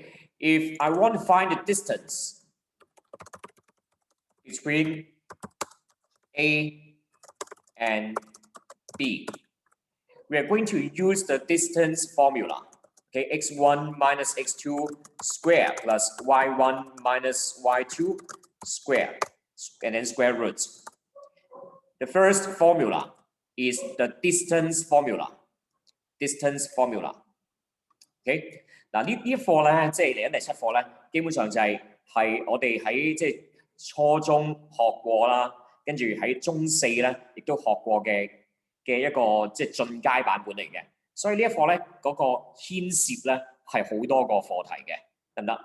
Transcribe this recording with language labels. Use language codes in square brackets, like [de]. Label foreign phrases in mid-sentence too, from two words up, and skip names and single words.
[en] If I want to find the distance between A and B, we are going to use the distance formula. Okay, x1 minus x2 square plus y1 minus y2 square, and then square roots. The first formula is the distance formula. Distance formula. [yue] Okay， 嗱呢一課咧，即係嚟緊第7課咧，基本上就係我哋喺即係初中學過啦，跟住喺中4咧亦都學過嘅一個即係進階版本嚟嘅。所以呢一課咧嗰個牽涉咧係好多個課題嘅，得唔得？